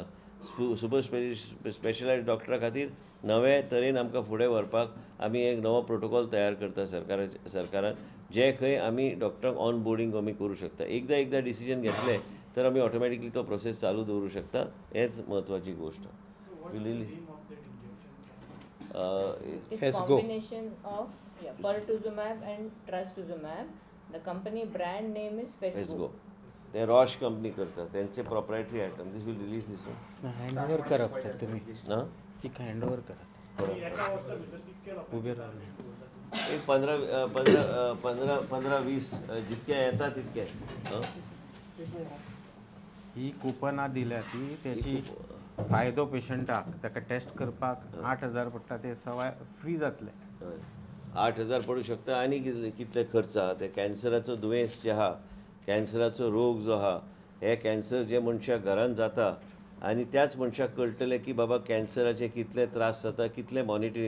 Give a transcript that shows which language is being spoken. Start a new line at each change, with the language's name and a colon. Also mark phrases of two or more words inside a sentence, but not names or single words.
Konkani: सुपर स्पेशलायज्ड डॉक्टरा खातीर नवे तरेन आमकां फुडें व्हरपाक आमी एक नवो प्रोटोकॉल तयार करता सरकारान, जे खंय आमी डॉक्टरांक
English: on boarding
Konkani: आमी करूं शकता. एकदां डिसिजन घेतले तर आमी ऑटोमॅटिकली तो प्रोसेस चालू दवरूं शकता. हेच म्हत्वाची गोश्ट.
English: Combination of pertuzumab and trastuzumab. The company brand name is Fesgo.
Marathi: ते रॉश कंपनी करतात, त्यांचे प्रोप्रायटरी आयटम.
English: this will release this one.
Marathi: हँडओव्हर करा फक्त तुम्ही. ना ती हँडओव्हर करा. उभे राहा. एक 15-20 जितके येतात तितके.
Konkani: ही कुपनां दिल्या ती त्याची फायदो पेशंटाक ताका टेस्ट करपाक 8,000 पडटा ते सवाय फ्री जातले. 8,000 पडू शकता. आनी कितले खर्च आहा ते कॅन्सराचो दुयेंस जे आहा, कॅन्सराचो रोग जो आहा, हे कॅन्सर जे मनशाक घरान जाता आनी त्याच मनशाक कळटलें की बाबा कॅन्सराचे कितले त्रास जाता, कितले मॉनिटरींग.